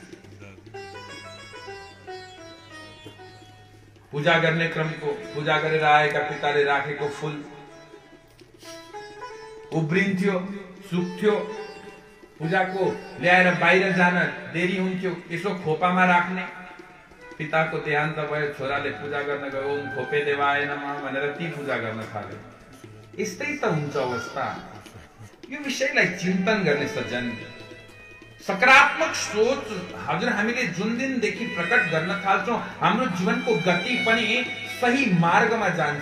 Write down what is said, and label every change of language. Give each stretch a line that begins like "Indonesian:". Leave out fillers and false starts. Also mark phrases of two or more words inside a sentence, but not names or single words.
Nepali: पूजा गर्ने क्रमको, पूजा गरेर आएका पिताले राखेको फूल उब्रिन्थ्यो, सुक्थ्यो, पूजाको ल्याएर बाहिर जान देरी हुन्थ्यो, यसो खोपामा राख्ने। पिताको देहान्त भयो, छोराले पूजा गर्न गयो,
Sanskrit: ओम खोपे देवाय नमः
Nepali: भनेर ती पूजा गर्न थाल्यो। यस्तै त हुन्छ अवस्था। यो विषयलाई चिन्तन गर्ने सज्जन, सकारात्मक सोच हजुर हामीले जुन दिनदेखि प्रकट गर्न थाल्छौं हाम्रो जीवनको गति पनि सही मार्गमा जान्छ।